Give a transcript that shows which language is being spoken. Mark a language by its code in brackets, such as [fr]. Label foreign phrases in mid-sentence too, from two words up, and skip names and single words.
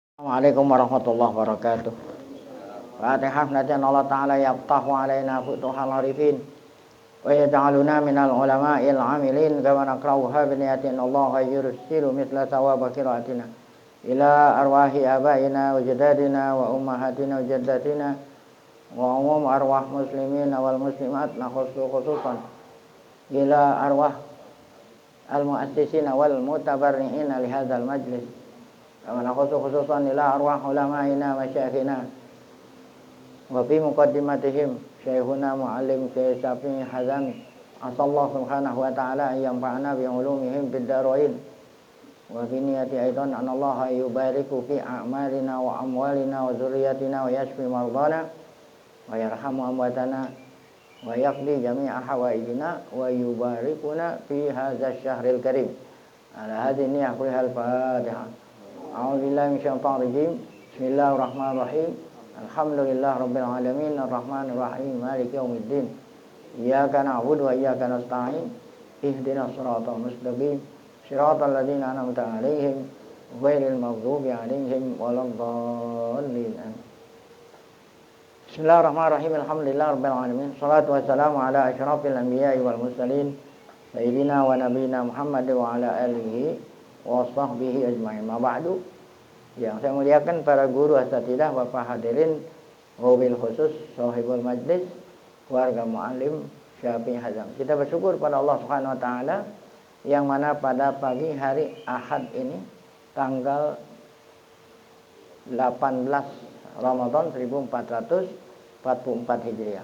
[ar] السلام عليكم ورحمة الله وبركاته. الفاتحة نرجو الله يفتح علينا فتوح العارفين ويجعلنا من العلماء العاملين كما نقرأها بنية الله يرسل مثل ثواب قراءتنا إلى أرواح آبائنا وأجدادنا وأمهاتنا وجداتنا وعموم أرواح المسلمين والمسلمات نخص خصوصا إلى أرواح المؤسسين والمتبرعين لهذا المجلس كما نخص خصوصا إلى أرواح علمائنا مشايخنا وفي مقدمتهم شيخنا معلم شيخ Syafi'i Hazami أسأل الله سبحانه وتعالى أن ينفعنا بعلومهم بالدارين وفي النية أيضا أن الله يبارك في أعمالنا وأموالنا وذرياتنا ويشفي مرضانا ويرحم أمواتنا ويقضي جميع حوائجنا ويباركنا في هذا الشهر الكريم على هذه النية كل الفاتحة. أعوذ بالله من الشيطان الرجيم. بسم الله الرحمن الرحيم. الحمد لله رب العالمين الرحمن الرحيم مالك يوم الدين. إياك نعبد وإياك نستعين. اهدنا الصراط المستقيم. صراط الذين أنعمت عليهم غير المغضوب عليهم ولا الضالين. بسم الله الرحمن الرحيم. الحمد لله رب العالمين. الصلاة والسلام على أشرف الأنبياء والمرسلين سيدنا ونبينا محمد وعلى آله وصحبه أجمعين. أما بعد. [id] Yang saya muliakan para guru asatidzah, Bapak hadirin, [ar] وبالخصوص صاحب المجلس, [id] keluarga muallim Syafi'i Hazam. Kita bersyukur pada Allah [ar] سبحانه وتعالى [id] yang mana pada pagi hari Ahad ini tanggal 18 Ramadan 1444 Hijriah.